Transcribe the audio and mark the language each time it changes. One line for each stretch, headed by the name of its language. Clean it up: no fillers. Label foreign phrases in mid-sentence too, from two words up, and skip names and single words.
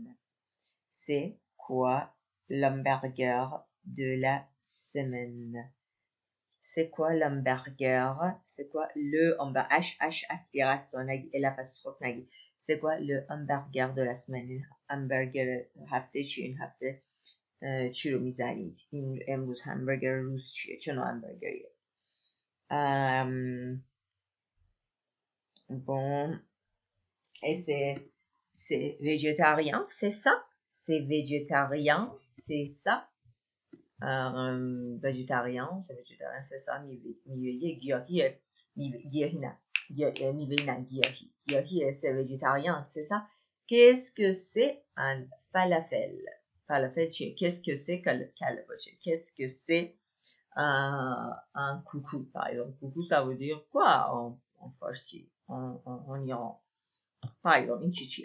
French: C'est quoi l'hamburger de la semaine? C'est quoi l'hamburger? C'est quoi le hamburger? H aspiration et l'apostrophe nagi. C'est quoi le hamburger de la semaine?
Persian: hamburger هفته چی؟ این هفته چی رو میزنید؟ این امروز همبرگر روز چیه؟ چه نوع همبرگریه؟
French: Bon, et c'est végétarien, c'est ça? C'est végétarien, c'est ça? végétarien, c'est ça?
Persian: میوه گیاهیه، گیاهی نه، میوه نه گیاهیه،
French: c'est végétarien, c'est ça? Qu'est-ce que c'est un falafel?
Persian: Falafel چیه؟
French: Qu'est-ce que c'est کلباچه? Qu'est-ce que c'est un coucou, par exemple. Coucou, ça veut dire quoi en farsi, en Iran? Par exemple, une chichia.